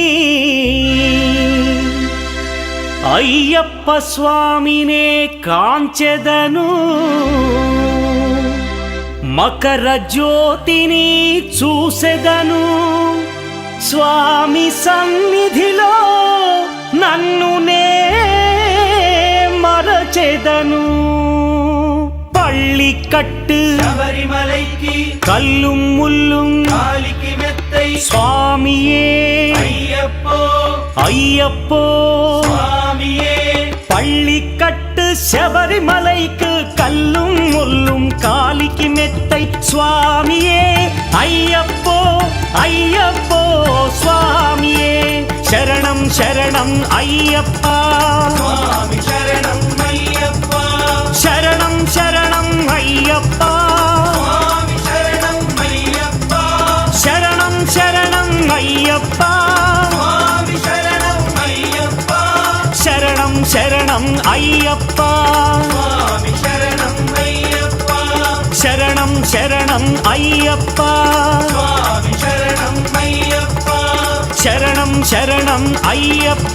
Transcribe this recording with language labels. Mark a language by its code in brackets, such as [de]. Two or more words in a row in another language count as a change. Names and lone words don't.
[te] అయ్యప్ప స్వామినే కాంచెదను మకర జ్యోతిని చూసెదను స్వామి సన్నిధిలో నన్నునే మరచెదను పళ్ళికట్టు [ta] శబరిమలైకి கல்லும் முள்ளும் காலிக்கு மெத்தை స్వామియే అయ్యప్పో అయ్యప్పో స్వామియే பள்ளிக்கட்டு శబరిమలైக்கு கல்லும் முள்ளும் காலிக்கு மெத்தை சுவாமியே ஐயப்போ ஐயப்போ சுவாமியே சரணம் சரணம் ஐயப்பா [te] స్వామి శరణం అయ్యప్ప [ta] சரணம் சரணம் ஐயப்பா [te] స్వామి శరణం అయ్యప్ప [ta] சரணம் சரணம் ஐயப்பா [te] స్వామి శరణం అయ్యప్ప [ta] சரணம் சரணம் ஐயப்பா [te] స్వామి శరణం అయ్యప్ప శరణం శరణం అయ్యప్ప స్వామి శరణం అయ్యప్ప శరణం శరణం అయ్యప్ప